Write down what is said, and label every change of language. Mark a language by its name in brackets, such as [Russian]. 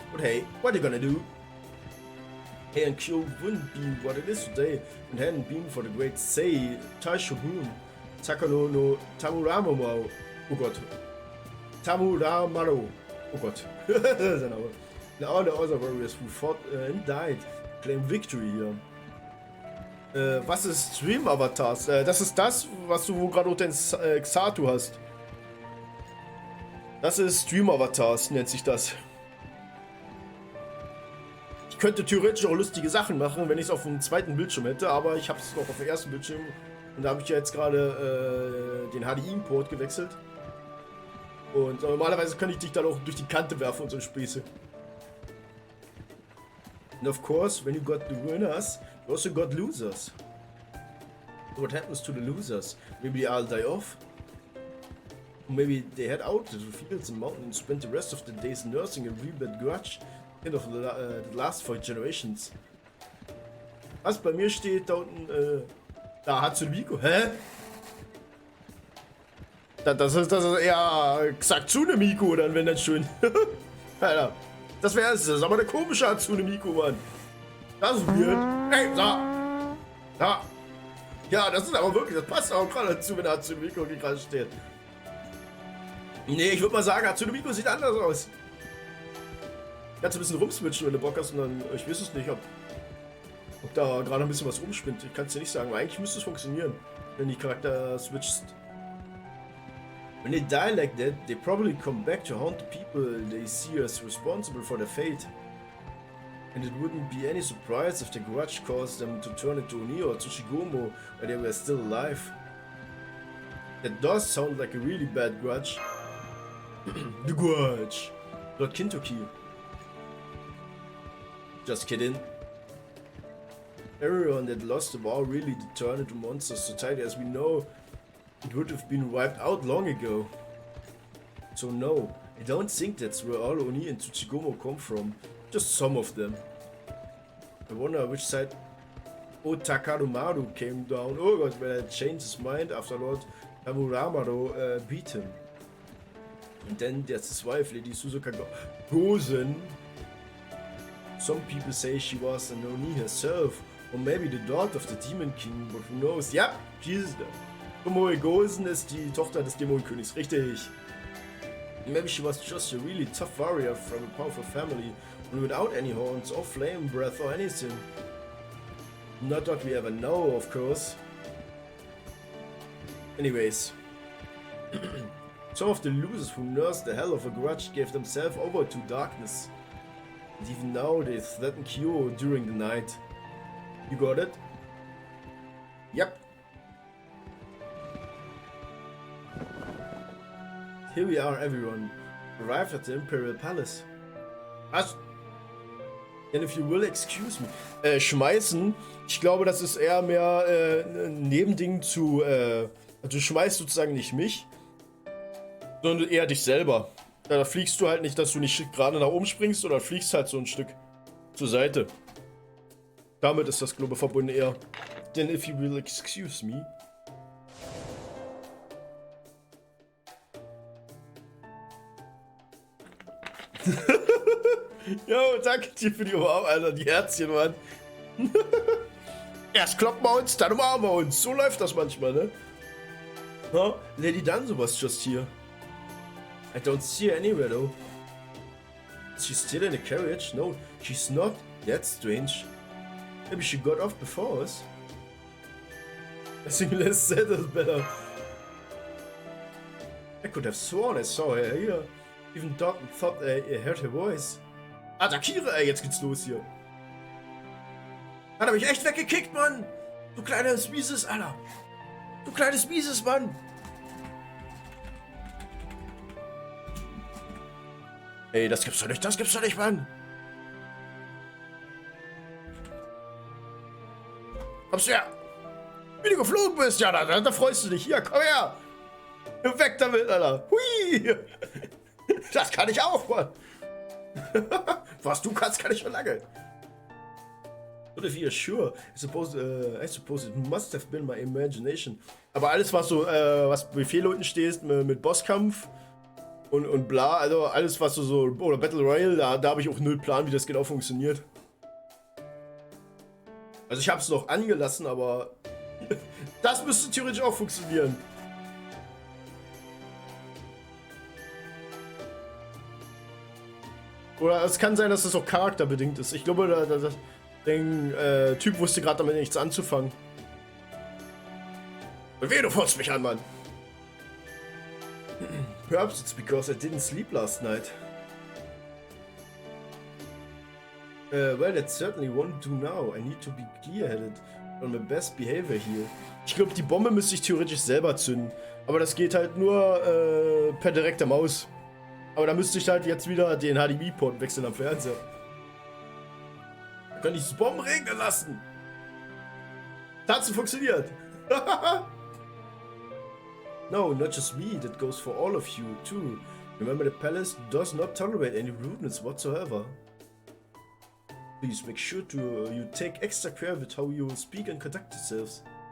[English] But hey, what are you gonna do? Heian-Kyu wouldn't be what it is today if it hadn't been for the great Sei Taishogun, Takano no Tamuramaro. [German] Oh Gott. [English] Tamuramaro. Oh Gott. And all the other warriors who fought and died claim victory [German] hier. Was ist Stream Avatars? Das ist das, was du gerade unter den Xatu hast. Das ist Stream Avatars, nennt sich das. Ich könnte theoretisch auch lustige Sachen machen, wenn ich es auf dem zweiten Bildschirm hätte, aber ich habe es noch auf dem ersten Bildschirm und da habe ich ja jetzt gerade den HDI-Import gewechselt. Und normalerweise könnte ich dich dann auch durch die Kante werfen und so Späße. [English] And of course, when you got the winners, you also got losers. What happens to the losers? Maybe they all die off? Or maybe they head out to the fields and mountains and spend the rest of the days nursing a rebirth grudge kind of the last 4 generations. [German] Was bei mir steht da unten, da Hatsumiko. Hä? Das ist eher Xatsune Miku dann, wenn dann schön. Alter, das wäre es. Das ist aber der komische Hatsune Miku, Mann. Das ist weird. Ey, da. Da. Ja, das ist aber wirklich, das passt auch gerade dazu, wenn der Hatsune Miku hier gerade steht. Nee, ich würde mal sagen, Hatsune Miku sieht anders aus. Kannst du ein bisschen rumswitchen, wenn du Bock hast und dann, ich weiß es nicht, ob da gerade ein bisschen was rumspinnt. Ich kann es dir nicht sagen, aber eigentlich müsste es funktionieren, wenn die Charakter switchst. [English] When they die like that, they probably come back to haunt the people they see as responsible for their fate. And it wouldn't be any surprise if the grudge caused them to turn into Oni or Tsushigomo when they were still alive. That does sound like a really bad grudge. The grudge. Lord Kintoki. Just kidding. Everyone that lost the war really did turn into monsters. So tight as we know, it would have been wiped out long ago. So no, I don't think that's where all Oni and Tsuchigomo come from. Just some of them. I wonder which side Otakarumaru came down. Oh god, when I changed his mind after Lord Tamuramaro beat him. And then there's his wife, Lady Suzuka Gozen. Some people say she was an Oni herself, or maybe the daughter of the Demon King, but who knows? [German] Ja, Jesus. Tomoe Gozen ist die Tochter des Dämonenkönigs, richtig. [English] Maybe she was just a really tough warrior from a powerful family, and without any horns or flame breath or anything. Not that we ever know, of course. Anyways. Some of the losers who nursed the hell of a grudge gave themselves over to darkness. And even now they threaten Kyo during the night. You got it? Yep. Here we are, everyone. Arrived at the Imperial Palace. [German] Was? [English] And if you will excuse me. [German] Schmeißen. Ich glaube, das ist eher mehr ein Nebending zu. Also du schmeißt sozusagen nicht mich, sondern eher dich selber. Ja, da fliegst du halt nicht, dass du nicht gerade nach oben springst, oder fliegst halt so ein Stück zur Seite. Damit ist das, glaube ich, verbunden eher. Denn [English] if you will excuse me. [German] Jo, danke dir für die Umarmung, Alter, die Herzchen, Mann. Erst kloppen wir uns, dann umarmen wir uns. So läuft das manchmal, ne? Huh? [English] Lady Danzo was just here. I don't see her anywhere, though. Is she still in the carriage? No, she's not. That's strange. Maybe she got off before us. I think less said is better. I could have sworn I saw her here. Even thought I heard her voice. [German] Attackiere, ey, jetzt geht's los hier. Hat er mich echt weggekickt, Mann? Du kleines Mieses, Alter. Du kleines Mieses, Mann. Ey, das gibt's doch nicht, Mann. Kommst du her? Wie du geflogen bist, ja, da freust du dich. Hier, komm her. Weg damit, Alter. Hui. Das kann ich auch, Mann. Was du kannst, kann ich schon lange. [English] But if you're sure, I suppose it must have been my imagination. [German] Aber alles, was so, was Befehle unten stehst, mit Bosskampf und bla, also alles, was du so, oder Battle Royale, da habe ich auch null Plan, wie das genau funktioniert. Also ich habe es noch angelassen, aber das müsste theoretisch auch funktionieren. Oder es kann sein, dass das auch charakterbedingt ist. Ich glaube, der Typ wusste gerade damit nichts anzufangen. Und weh, du furzt mich an, Mann. [English] Perhaps it's because I didn't sleep last night. Well, that certainly won't do now. I need to be clear-headed on my best behavior here. [German] Ich glaube, die Bombe müsste ich theoretisch selber zünden. Aber das geht halt nur per direkter Maus. Aber da müsste ich halt jetzt wieder den HDMI-Port wechseln am Fernseher. Da kann ich das Bomben regnen lassen. Tatsache funktioniert. [English] No, not just me. That goes for all of you, too. Remember, the palace does not tolerate any rudeness whatsoever. Please make sure you take extra care with how you speak and conduct yourselves.